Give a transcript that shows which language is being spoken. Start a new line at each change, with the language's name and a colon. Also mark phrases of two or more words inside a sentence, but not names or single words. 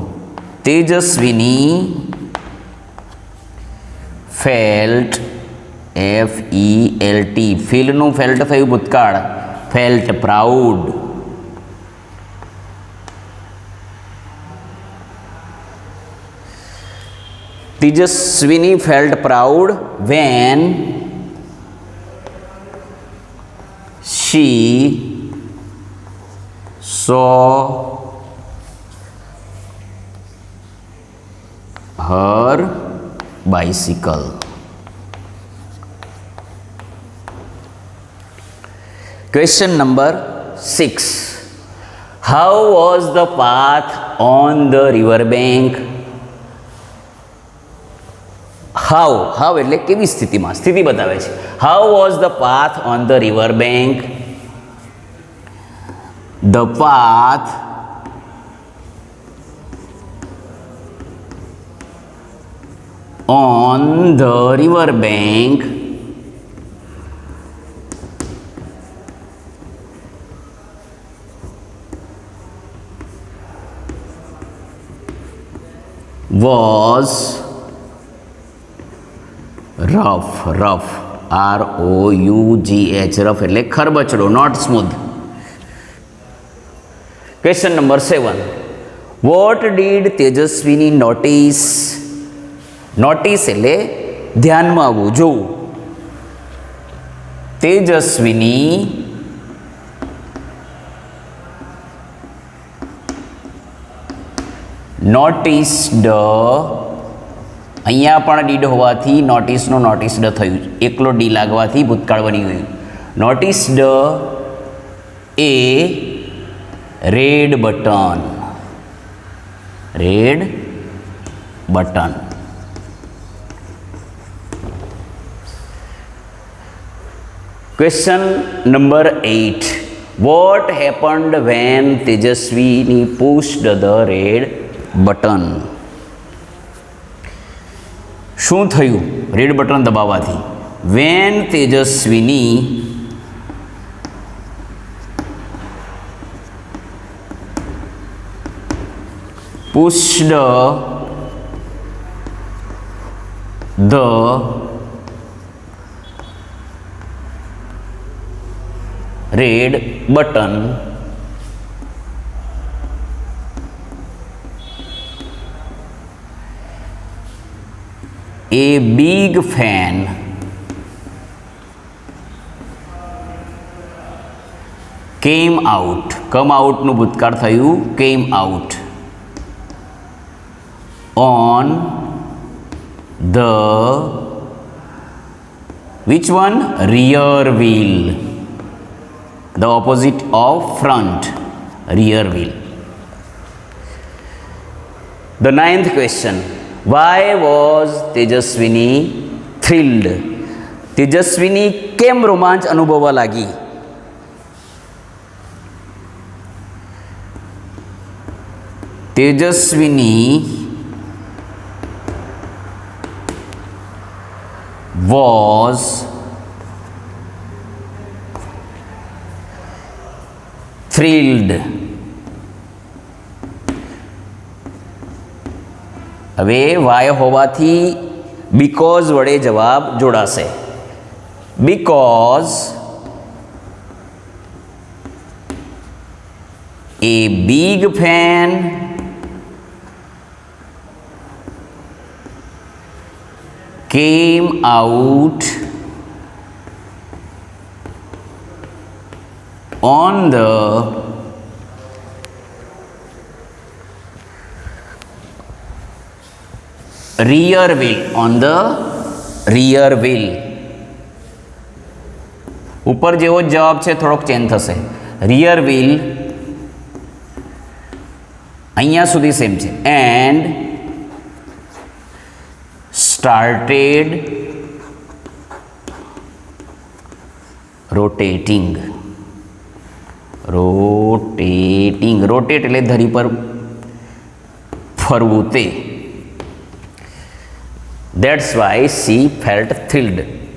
Gujarati: તેજસ્વીની
English: felt FELT
Gujarati: ફીલનું ફેલ્ટ થયું ભૂતકાળ,
English: felt proud. Tejaswini felt proud when she saw her bicycle. Question number 6. How was the path on the river bank?
Gujarati: How એટલે કેવી સ્થિતિમાં, સ્થિતિ બતાવે છે.
English: How was the path on the river bank? The path on the river bank was rough, rough, R-O-U-G-H, rough
Gujarati: એટલે ખરબચડો,
English: not smooth. Question number 7. What did Tejaswini notice?
Gujarati: Notice એટલે ધ્યાનમાં આવવું, જોવું. તેજસ્વીની નોટિસ્ડ, અહીંયા પણ ડીડ હોવાથી નોટિસનો નોટિસ્ડ થયું, એકલો ડી લાગવાથી ભૂતકાળ બની ગયું.
English: noticed a red button, red button. Question number 8. What happened when Tejaswini pushed the red button?
Gujarati: શું થયું
English: red button
Gujarati: દબાવવાથી?
English: When Tejaswini pushed the red button, a big fan came out. Come out
Gujarati: નું ભૂતકાળ થયું,
English: came out on the, which one? Rear wheel. The opposite of front, rear wheel. The 9th question. Why was Tejaswini thrilled?
Gujarati: તેજસ્વીની કેમ રોમાંચ અનુભવવા લાગી?
English: તેજસ્વીની was thrilled.
Gujarati: હવે વાય હોવાથી બીકોઝ વડે જવાબ જોડાશે.
English: બીકોઝ a big fan came out on the rear wheel, on the rear wheel.
Gujarati: ઉપર જેવો જ જવાબ છે, થોડોક ચેન્જ થશે.
English: rear wheel
Gujarati: અહીંયા સુધી સેમ છે.
English: and started rotating. rotating, rotate
Gujarati: એટલે ધરી પર ફરવું તે.
English: That's why she felt thrilled.